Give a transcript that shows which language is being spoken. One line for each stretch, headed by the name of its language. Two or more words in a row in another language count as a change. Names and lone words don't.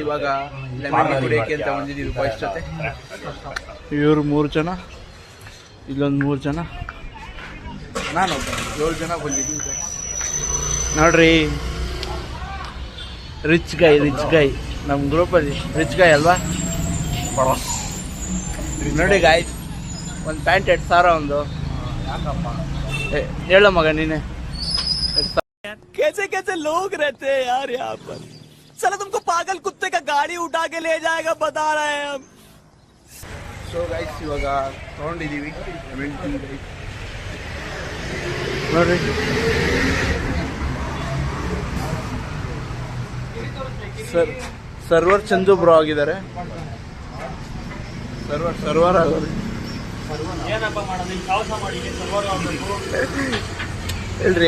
Kannada: ಇವಾಗ ಲೆಮನ್ ಕುಡಿಯೋಕೆ ಅಂತ ಬಂದಿದ್ದೀವಿ ಬಾಯ್ಸ್ ಜೊತೆ. ಇವರು 3 ಜನ, ಇಲ್ಲೊಂದು 3 ಜನ, ನಾನು 7 ಜನ ಬಂದಿದ್ದೀವಿ ನೋಡ್ರಿ.
English: rich guy
Kannada: ನಮ್ಮ ಗ್ರೂಪಲ್ಲಿ
English: rich guy
Kannada: ಅಲ್ವಾ ನೋಡಿ ಗಾಯ್ಸ್. ಒಂದು ಪ್ಯಾಂಟ್ 2,000 ಒಂದು. ಹೇಳೋ ಮಗ ನೀನೆ.
Hindi: कैसे लोग रहते हैं यार यहाँ पर. साला तुमको पागल कुत्ते का गाड़ी उठा के ले जाएगा बता रहे हैं हम.
English: so guys
Kannada: ಇವಾಗ ತೊಗೊಂಡಿದ್ದೀವಿ ನೋಡ್ರಿ. ಸರ್ವರ್ ಚಂದು ಬ್ರೋ ಆಗಿದ್ದಾರೆ. ಸರ್ವರ್ ಆಗೋದು ಹೇಳ್ರಿ.